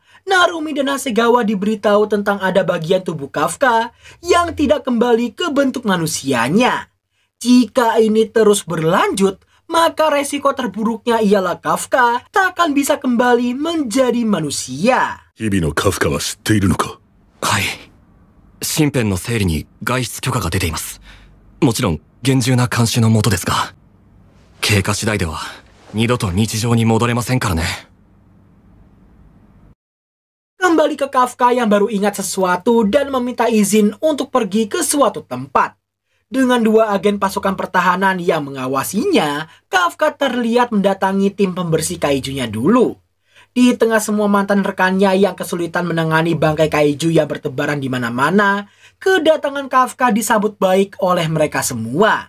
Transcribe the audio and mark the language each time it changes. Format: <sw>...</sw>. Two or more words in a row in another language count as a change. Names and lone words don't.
<id>Narumi dan Hasegawa diberitahu tentang ada bagian tubuh Kafka yang tidak kembali ke bentuk manusianya. Jika ini terus berlanjut, maka resiko terburuknya ialah Kafka tak akan bisa kembali menjadi manusia.</id> <ja>日々のカフカは知っているのか？はい。身辺の整理に外出許可が出ています。もちろん厳重な監視の下ですが、経過次第では二度と日常に戻れませんからね。</ja> <id>Kembali Kembali ke Kafka yang baru ingat sesuatu dan meminta izin untuk pergi ke suatu tempat. Dengan 2 agen pasukan pertahanan yang mengawasinya, Kafka terlihat mendatangi tim pembersih kaijunya dulu. Di tengah semua mantan rekannya yang kesulitan menangani bangkai kaiju yang bertebaran di mana-mana, kedatangan Kafka disambut baik oleh mereka semua.</id>